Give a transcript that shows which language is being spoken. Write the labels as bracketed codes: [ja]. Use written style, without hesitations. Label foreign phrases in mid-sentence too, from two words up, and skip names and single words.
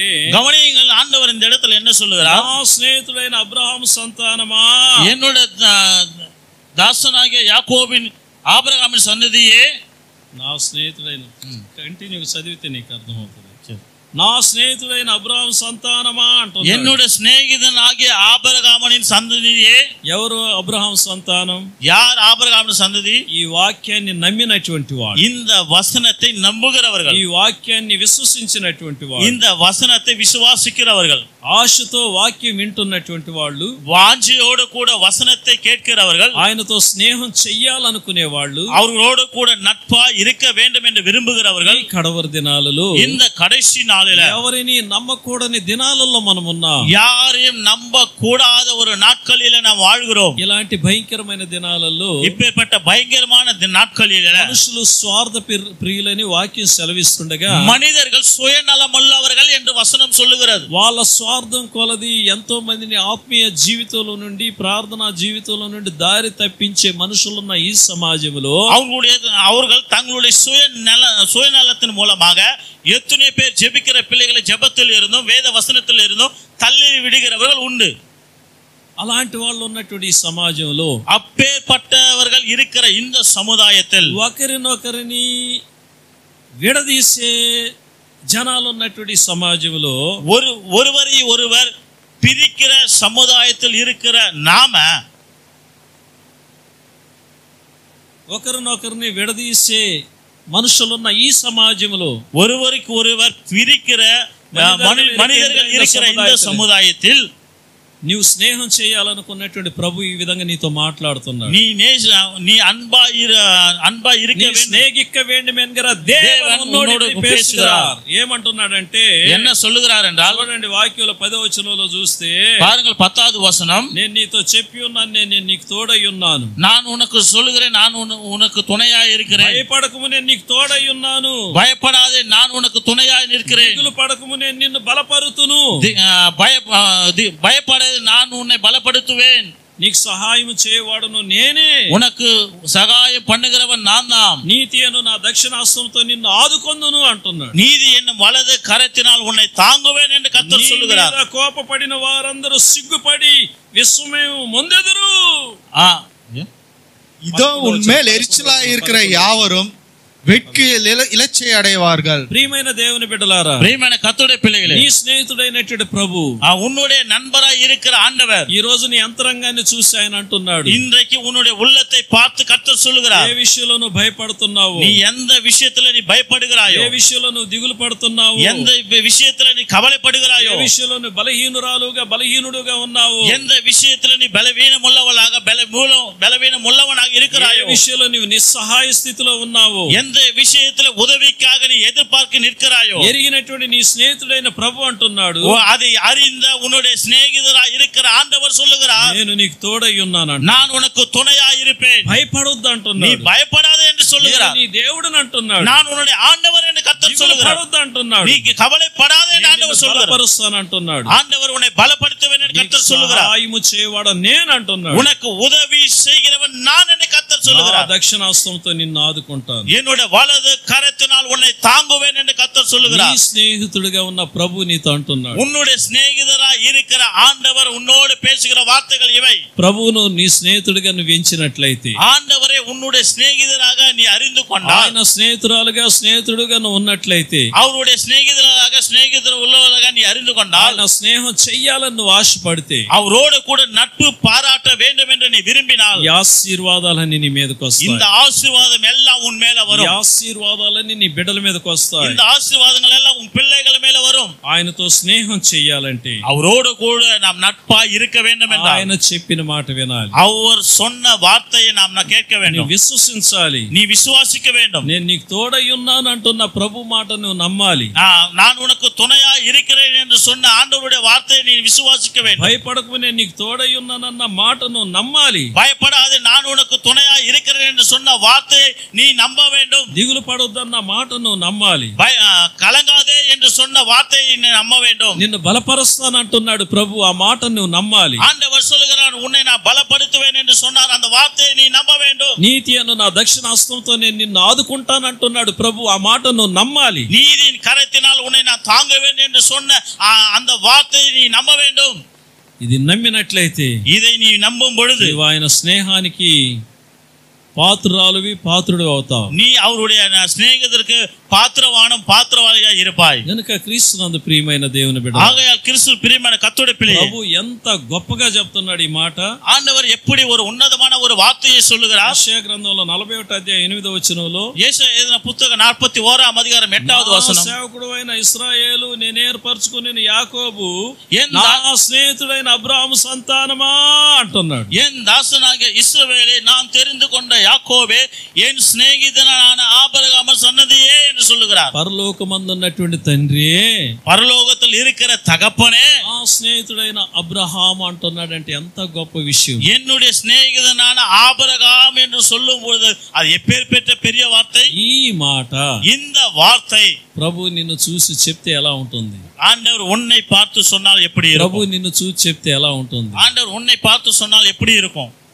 [ta] கவனியுங்கள், ஆண்டவர் இந்த இடத்துல என்ன சொல்லுகிறார்? [te] నా స్నేహితుడైన అబ్రహాము సంతానమా, [ta] என்னோட தாசனாகிய யாகோபின் ஆப்ரஹாமின் சன்னதியே, [te] నా స్నేహితుడైన కంటిన్యూ చదివితే నీకు అర్థమవుతుంది. నా స్నేహితుడైన అబ్రహాము సంతానమా అంటున్నాడు. [ta] என்னோட சிநேகிதன் ஆகிய ஆபிரகாமின் சந்ததியே. [te] ఎవరు అబ్రహాం సంతానం? [ta] யார் ஆபிரகாமின் சந்ததி? [te] ఈ వాక్యాన్ని నమ్మినటువంటి వాడు, [ta] இந்த வசனத்தை நம்புகிறவர்கள், [te] ఈ వాక్యాన్ని విశ్వసించినటువంటి వాడు, [ta] இந்த వసనத்தை விசுவாசிக்கிறவர்கள், [te] ఆశతో వాక్యం వింటున్నటువంటి వాళ్ళు, [ta] வாஞ்சியோடு கூட வசனத்தை கேட்கிறவர்கள், [te] ఆయనతో స్నేహం చెయ్యాలనుకునే వాళ్ళు, [ta] அவர்களோடு கூட நட்பா இருக்க வேண்டும் என்று விரும்புகிறவர்கள், [te] ఈ కడవరి దినాలలో [ta] இந்த கடைசி நாளில [te] ఎవరిని నమ్మకూడని దినాలలో మనం ఉన్నాం. [ta] யாரையும் நம்ப கூடாத ஒரு நாட்களில நாம் வாழ்கிறோம். [te] ఇలాంటి భయంకరమైన దినాలలో [ta] இப்பேற்பட்ட பயங்கரமான நாட்களில [te] మనుషులు స్వార్థ ప్రియులని వాక్యం సెలవిస్తుండగా, [ta] மனிதர்கள் சுயநலமுள்ளவர்கள் என்று வசனம் சொல்லுகிறது. [te] వాళ్ళ స్వార్థం కొలది ఎంతో మందిని ఆత్మీయ జీవితంలో నుండి, ప్రార్థనా జీవితంలో నుండి దారి తప్పించే మనుషులున్న ఈ సమాజంలో [ta] அவர்கள் தங்களுடைய சுயநலத்தின் மூலமாக எத்தனை பேர் ஜெபிக்கிற பிள்ளைகளை ஜெபத்தில் இருந்தும் வேத வசனத்தில் இருந்தும் தள்ளி விடுகிறவர்கள் உண்டு. [te] అలాంటి వాళ్ళు ఉన్నటువంటి ఈ సమాజంలో, [ta] அப்பேற்பட்டவர்கள் இருக்கிற இந்த சமுதாயத்தில் [te] ఒకరినొకరిని విడదీసే జనాలు ఉన్నటువంటి సమాజంలో, [ta] ஒருவரை ஒருவர் பிரிக்கிற சமுதாயத்தில் இருக்கிற நாம, [te] ఒకరినొకరిని విడదీసే మనుషులున్న ఈ సమాజంలో, [ta] ஒருவருக்கு ஒருவர் பிரிக்கிற மனிதர்கள் இருக்கிற இந்த சமுதாயத்தில் [te] నీవు స్నేహం చేయాలనుకున్నటువంటి ప్రభు ఈ విధంగా నీతో మాట్లాడుతున్నాడు. [ta] நீ அன்பா இருக்க స్నేహిக்க வேண்டும் என்கிற தேவன் உன்னோடு பேசுகிறார். [te] ఏమంటున్నాడంటే, [ta] என்ன சொல்லுகிறார் என்றால், [te] చూడండి వాక్యంలో 10వ వచనంలో చూస్తే, [ta] பாருங்கள் 10வது வசனம், [te] నేను నీతో చెప్పి ఉన్నాను, నేను నీకు తోడై ఉన్నాను, [ta] நான் உனக்கு சொல்லுகிறேன், நான் உனக்கு துணையாய் இருக்கிறேன், [te] భయపడకము నేను నీకు తోడై ఉన్నాను, [ta] பயப்படாதே நான் உனக்கு துணையாய் நிற்கிறேன், [te] దిగులు పడకము నేను నిన్ను బలపరుతును, [ta] பயப்பட நான் உன்னை பலப்படுத்துவேன், [te] నీకు సహాయం చేయవాడును నేనే, [ta] உனக்கு சகாயம் பண்ணுகிறவன் நான் தான், [te] నీతి అను నా దక్షిణాస్తంతో నిన్ను ఆదుకొందును అంటున్నాడు. [ta] நீதி என்னும் வலது கரத்தினால் உன்னை தாங்குவேன் என்று கர்த்தர் சொல்லுகிறார். [te] కోపపడిన వారందరూ సిగ్గుపడి విస్మయం ముందెదరు. [ta] இதோ உன்மேல் எரிச்சலாய் இருக்கிற யாவரும் வெட்கியில் இலச்சை அடைவார்கள். [te] ప్రియమైన దేవుని బిడ్డలారా, ప్రియమైన కర్తృడే పిల్లలే, నీ స్నేహితుడైనటువంటి ప్రభు, [ta] உன்னுடைய நண்பராய் இருக்கிற ஆண்டவர் [te] ఈ రోజు నీ అంతరంగాన్ని చూసి ఆయన అంటున్నాడు, [ta] இன்றைக்கு உன்னுடைய உள்ளத்தை பார்த்து கர்த்தர் சொல்லுகிறார். [te] ఏ విషయంలో నువ్వు భయపడుతున్నావు, [ta] நீ எந்த விஷயத்துல நீ பயப்படுகிறாயோ, [te] ఏ విషయంలో నువ్వు దిగులు పడుతున్నావు, [ta] எந்த விஷயத்துல நீ கவலைப்படுகிறாயோ, [te] ఏ విషయంలో నువ్వు బలహీనుడుగా ఉన్నావు, [ta] எந்த விஷயத்துல நீ பலவீனமுள்ளவளாக பலவீனமுள்ளவனாக இருக்கிறாயோ, [te] ఏ విషయంలో నువ్వు నిస్సహాయ స్థితిలో ఉన్నావు, [ta] எந்த விஷயத்துல உதவிக்காக நீ எதிர்பார்க்க நிற்கிறாயோ, [te] ఎరిగినటువంటి నీ స్నేహితుడైన ప్రభు అంటున్నాడు, [ta] அதை அறிந்த உன்னுடைய சிநேகிதராய் இருக்கிற ஆண்டவர் சொல்லுகிறார், [te] నేను నీకు తోడై ఉన్నాను, [ta] நான் உனக்கு துணையாய் இருப்பேன், [te] భయపడొద్దు [ta] நீ [te] అంటున్నాడు. [ta] பயப்படாதே என்று சொல்லுகிறார். நீ தேவன் అంటున్నాడు. நான் உன்னுடைய ஆண்டவர் என்று கர்த்தர் சொல்லுகிறார். [te] అంటున్నాడు. [ta] நீ கவலைப்படாதே என்று ஆண்டவர் சொல்லுகிறார். [te] బలపరుస్తాను అంటున్నాడు. [ta] ஆண்டவர் உன்னை பலப்படுத்துவேன் என்று கர்த்தர் சொல்லுகிறார். [te] సహాయము చేయవాడు నేను అంటున్నాడు. [ta] உனக்கு உதவி செய்கிறவன் நான் என்று கர்த்தர் சொல்லுகிறார். [te] దక్షిణాస్తంతో నిన్ను ఆదుకుంటాను. [ta] என்னுடைய வலது கரத்தினால் உன்னை தாங்குவேன் என்று கர்த்தர் சொல்லுகிறார். [te] నీ స్నేహితుడిగా ఉన్న ప్రభు నీతో అంటున్నాడు. [ta] உன்னுடைய சிநேகிதராய் இருக்கிற ஆண்டவர் உன்னோடு பேசுகிற வார்த்தைகள் இவை. [te] ప్రభువును నీ స్నేహితుడిగా నువ్వు ఎంచినట్లయితే, [ta] ஆண்டவரே உன்னுடைய சிநேகிதராக நீ அறிந்து கொண்டால், [te] ఆయన స్నేహితురాలుగా స్నేహితుడుగా నువ్వు ఉన్నట్లయితే, [ta] அவருடைய சிநேகிதராக சிநேகிதர் உள்ளவராக நீ அறிந்து கொண்டால், [te] ఆయన స్నేహం చెయ్యాలని నువ్వు ఆశపడితే, [ta] அவரோடு கூட நட்பு பாராட்ட வேண்டும் என்று நீ விரும்பினால், [te] ఈ ఆశీర్వాదాలన్నీ నీ మీదకి వస్తాయి. [ta] இந்த ஆசீர்வாதம் எல்லாம் உன் மேல [te] ఈ [ta] வரும். [te] ఆశీర్వాదాలన్నీ నీ బిడ్డల మీదకి వస్తాయి. [ta] இந்த ஆசீர்வாதங்கள் எல்லாம் உன் பிள்ளைகள் மேல வரும். [te] ఆయనతో స్నేహం చెయ్యాలంటే, [ta] அவரோடு கூட நாம் நட்பாய் இருக்க வேண்டும் என்றால், [te] ఆయన చెప్పిన మాట వినాలి. [ta] அவர் சொன்ன வார்த்தையை நாம் கேட்க [te] నువ్వు [ta] வேண்டும். [te] విశ్వసించాలి. [ta] நீ విశ్వాசிக்க வேண்டும். [te] నేను నీకు తోడై ఉన్నాను అంటున్న ప్రభు మాట నువ్వు నమ్మాలి. [ta] நான் உனக்கு துணையா இருக்கிறேன் என்று சொன்ன ஆண்டவருடைய வார்த்தையை நீ விசுவாசிக்க வேண்டும். [te] భయపడకు, నేను నీకు తోడై ఉన్నానన్న మాట నువ్వు నమ్మాలి. [ta] பயப்படாதே, நான் உனக்கு துணையா இருக்கிறேன் என்று சொன்ன வார்த்தையை நீ நம்ப வேண்டும். [te] దిగులు పడొద్దన్న మాట నువ్వు నమ్మాలి. [ta] கலங்காதே என்று சொன்ன வார்த்தையை நீ நம்ப வேண்டும். [te] నిన్ను బలపరుస్తానంటున్నాడు ప్రభు, ఆ మాట నువ్వు నమ్మాలి. [ta] ஆண்டவர் சொல்லுகிறார், உன்னை நான் பலப்படுத்துவேன் என்று சொன்னார், அந்த வார்த்தையை நீ நம்ப வேண்டும். [te] నీతి అను నా దక్షిణాస్తంతో నేను నిన్ను ఆదుకుంటానంటున్నాడు ప్రభు, ఆ మాట నువ్వు నమ్మాలి. [ta] நீதியின் கரத்தினால் உன்னை நான் தாங்குவேன் என்று சொன்ன அந்த வார்த்தையை நீ நம்ப வேண்டும். [te] ఇది నమ్మినట్లయితే, [ta] இதை நீ நம்பும் பொழுது [te] నీవు ఆయన స్నేహానికి పాత్రురాలువి, పాత్రుడు అవుతావు. [ta] நீ அவருடைய சிநேகிதருக்கு பாத்திரவானும் பாத்திரவாளியா இருப்பாய். [te] గనుక క్రీస్తునందు ప్రియమైన దేవుని బిడ్డ, [ta] ஆகையால் கிறிஸ்து பிரியமான கர்த்தருடைய பிள்ளையே, [te] ప్రభు ఎంత గొప్పగా చెప్తున్నాడు ఈ మాట. [ta] ஆண்டவர் எப்படி ஒரு ఉన్నతமான ஒரு வார்த்தையை சொல்லுகிறார். [te] యెషయా గ్రంథంలో 41వ అధ్యాయం 8వ వచనంలో, యేషయా [ta] எழுதின புத்தகம் [te] 41వ అధ్యాయం 8వ వచనం, సేవకుడు అయిన ఇశ్రాయేలు, నేను ఏర్పరచుకున్న యాకోబు, [ta] என் [te] నా స్నేహితుడైన అబ్రాహాము సంతానమా అంటున్నాడు. [ta] என் தாசனாகிய இஸ்ரவேலே, நான் தெரிந்து கொண்ட யாக்கோபே, என் சிநேகிதனான ஆபிரகாம் சன்னதியே என்று சொல்லுகிறார். [te] పరలోకమందున్నటువంటి తండ్రి, [ta] பரலோகத்தில் இருக்கிற தகப்பனே, [te] ఆ స్నేహితుడైన అబ్రహాము అంటున్నాడంటే ఎంత గొప్ప విషయం. [ta] என்னுடைய சிநேகிதனான ஆபிரகாம் என்று சொல்லும் பொழுது அது எப்பேற்பட்ட பெரிய வார்த்தை. [te] ఈ మాట [ta] இந்த வார்த்தை [te] ప్రభు నిన్ను చూసి చెప్తే ఎలా ఉంటుంది? [ta] ஆண்டவர் உன்னை பார்த்து சொன்னால் எப்படி [te] ప్రభు [ta] இருக்கும்? [te] నిన్ను చూసి చెప్తే ఎలా ఉంటుంది? [ta] ஆண்டவர் உன்னை பார்த்து சொன்னால் எப்படி இருக்கும்?